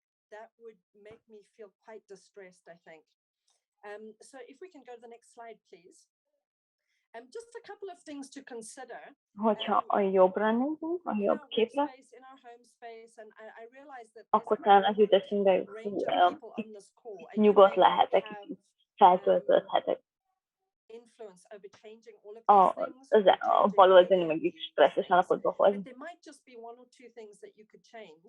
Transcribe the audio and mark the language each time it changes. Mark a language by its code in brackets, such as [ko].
[en] That would make me feel quite distressed, I think. So if we can go to the next slide, please. Just a couple of things to consider. [hu] Hogyha a jobbra nézünk, a jobb képre, [en] In our home space, and I realize that [hu] akkor talán az jut eszünkbe, hogy itt nyugodt lehetek, itt feltöltődhetek. [en] Influence over changing all of these things. [hu] A bal oldali meg is stresszes állapotba hoz. [en] But there might just be one or two things that you could change.